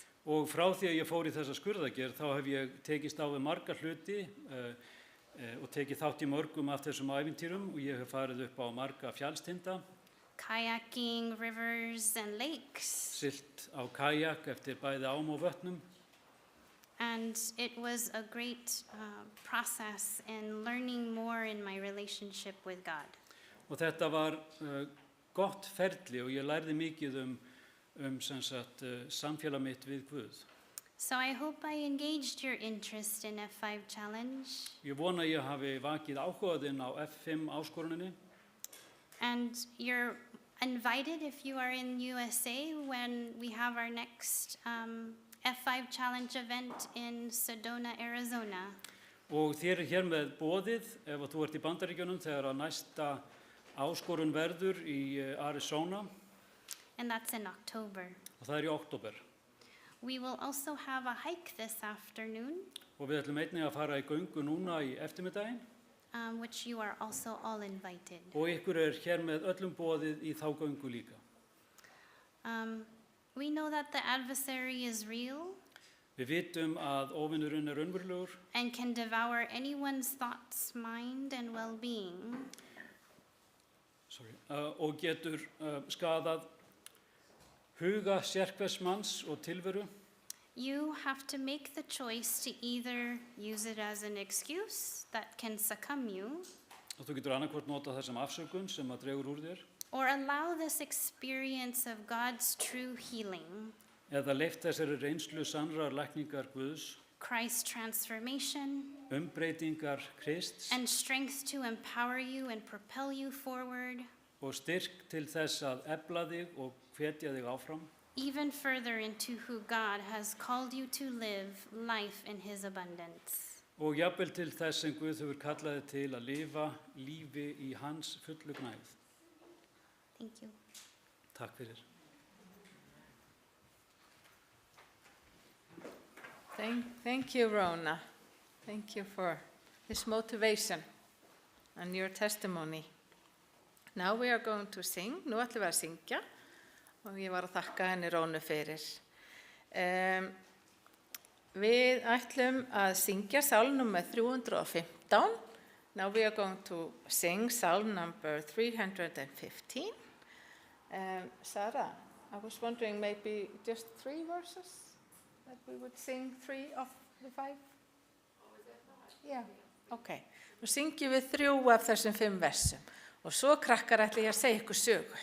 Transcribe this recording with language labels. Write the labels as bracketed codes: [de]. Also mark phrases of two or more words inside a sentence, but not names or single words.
[is] Og frá því að ég fór í þessa skurðagerð þá hef ég tekist á við marga hluti og tekið þátt í mörgum af þessum ævintýrum og ég hef farið upp á marga fjallstinda. [en] Kayaking, rivers and lakes. [is] Siglt á kajak eftir bæði ám og vötnum. [en] And it was a great process in learning more in my relationship with God. [is] Og þetta var gott ferli og ég lærði mikið samfélag mitt við Guð. [en] So I hope I engaged your interest in F5 Challenge. [is] Ég vona að ég hafi vakið áhugaðinn á F5 áskoruninni. [en] And you're invited if you are in USA when we have our next F5 Challenge event in Sedona, Arizona. [is] Og þér hér með boðið ef þú ert í Bandaríkjunum þegar að næsta áskorun verður í Arizona. [en] And that's in October. [is] Og það í október. [en] We will also have a hike this afternoon. [is] Og við ætlum einnig að fara í göngu núna í eftirmiddaginn. [en] Which you are also all invited. [is] Og ykkur hér með öllum boðið í þá göngu líka. [en] We know that the adversary is real. [is] Við vitum að óvinurinn raunverulegur. [en] And can devour anyone's thoughts, mind, and well-being. [is] Og getur skadað huga sérhvers manns og tilveru. [en] you have to make the choice to either use it as an excuse that can succumb you, [is] Og þú getur annarkvort nota það sem afsökun sem að dregur úr þér, [en] or allow this experience of God's true healing, [is] eða leyft þessari reynslu sannrar lækningar Guðs, [en] Christ's transformation, [is] umbreytingar Krists [en] and strength to empower you and propel you forward, [is] og styrk til þess að efla þig og hvetja þig áfram, [en] even further into who God has called you to live life in His abundance. [is] og jafnvel til þess sem Guð hefur kallaði til að lifa lífi í hans fullu gnægð. [en] Thank you. [is] Takk fyrir. [en] Thank you, Rona. Thank you for this motivation and your testimony. Now we are going to sing. [is] Nú ætlum við að syngja og ég var að þakka henni Rónu fyrir. Við ætlum að syngja Psalm nummer 315. [en] Now we are going to sing Psalm number 315. Sarah, I was wondering maybe just 3 verses that we would sing 3 of the 5? Yeah, okay. [is] Nú syngjum við 3 af þessum 5 versum og svo krakkar ætla ég að segja ykkur sögu.